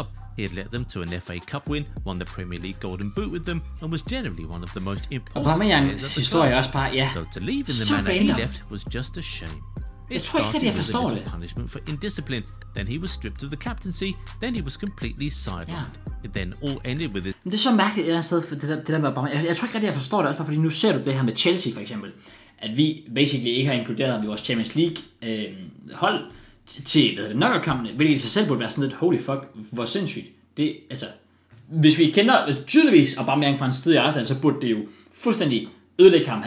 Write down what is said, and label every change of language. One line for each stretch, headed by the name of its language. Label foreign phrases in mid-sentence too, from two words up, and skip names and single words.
English: He had led them to an FA Cup win, won the Premier League Golden Boot with them, and was generally one of the most important players at the club. So to leave in the manner he left was just a shame. It started with a little punishment for indiscipline, then he was stripped of the captaincy, then he was completely sidelined. It then all ended with it.
Danish: Det er så mærkeligt et eller andet sted, for det der med Aubameyang. Jeg tror ikke rigtig, jeg forstår det også, bare fordi nu ser du det her med Chelsea for eksempel. at vi basically ikke har inkluderet ham i vores
English: Champions League
Danish: hold til knockout-kampene, hvilket i sig selv burde være sådan lidt,
English: holy fuck,
Danish: hvor sindssygt. Det, altså, hvis vi kender tydeligvis Aubameyang fra en sted i Arsenal, så burde det jo fuldstændig ødelægge ham.